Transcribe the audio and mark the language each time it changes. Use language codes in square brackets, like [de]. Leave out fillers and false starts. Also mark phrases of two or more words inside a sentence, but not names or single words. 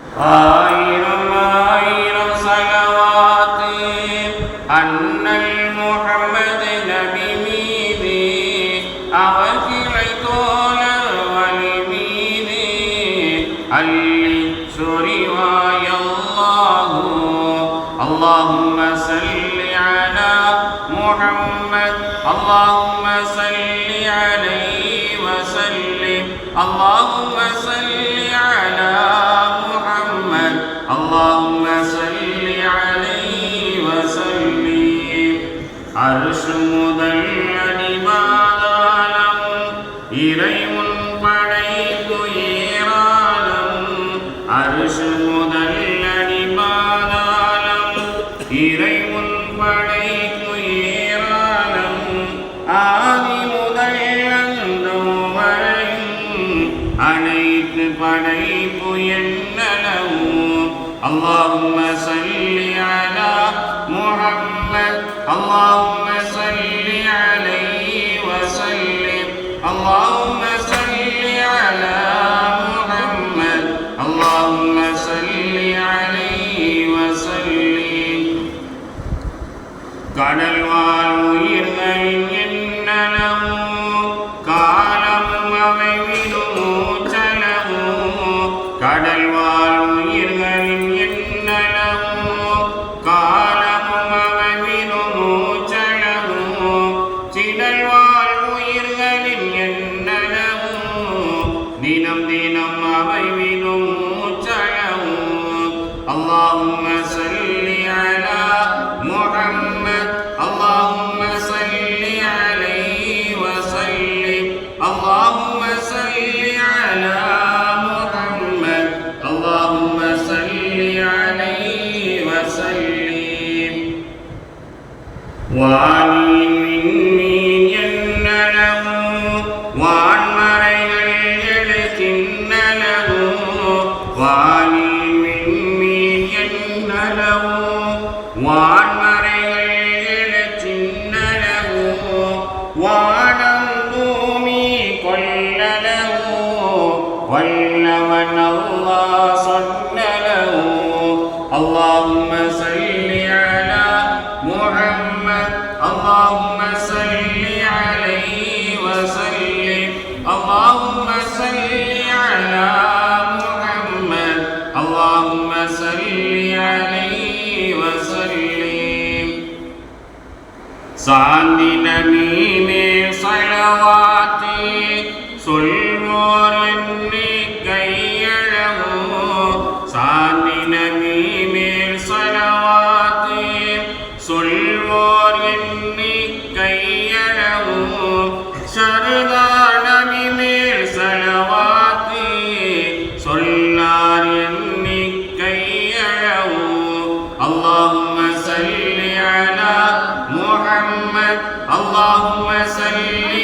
[ta] ஆயிரம் ஆயிரம் ஸலவாத் அண்ணல் முஹம்மது நபி மீது அவர் கிளை தோழர் வழி மீது அள்ளிச் சொரிவாய் அல்லாஹு اللهم [ar] صل على محمد اللهم صل عليه وسلم اللهم صل على محمد اللهم صل عليه وسلم [ta] அர்ஷ் முதல் அடிமாதாரம் இறைவன் படைப்பு ஏராளம் அர்ஷ் முதல் அடிமாதாரம் இறைவன் படைப்பு ஏராளம் ஆதி முதல் அந்தம் வரையும் அனைத்து படைப்பு என்னளவும் [ar] اللهم صل على محمد اللهم صل عليه وسلم اللهم صل على محمد اللهم صل عليه وسلم [ta] கடல் வாழ் உயிர்களின் என்னளவும் காலமும் அவை விடும் மூச்சளவும் கடல் வாழ் உயிர்களின் என்னளவும் காலமும் அவை விடும் மூச்சளவும் சிடல் வாழ் உயிர்களின் என்னளவும் தினம் தினம் அவை விடும் மூச்சளவும் [ar] اللهم صل على محمد اللهم صل عليه وسلم اللهم صل على محمد اللهم صل عليه وسلم [ta] வானின் விண்மீன் என்னளவும் வான்மறைகள் எழுத்தின்னளவும் வானின் விண்மீன் என்னளவும் வான்மறைகள் எழுத்தின்னளவும் வானம் பூமி கொள்ளளவும் வல்லவன் அல்லாஹ் சொன்னளவும் [ar] اللهم صل على محمد اللهم صل عليه وسلم اللهم صل على محمد اللهم صل عليه وسلم [ta] சாந்தி நபி மேல் ஸலவாத் சொல்வோர் எண்ணிக்கையளவும் சாந்தி நபி மேல் ஸலவாத் சொல்வோர் எண்ணிக்கையளவும் ஷர்தா நபி மேல் ஸலவாத் சொல்லார் எண்ணிக்கையளவும் [ar] اللهم صل على محمد اللهم صل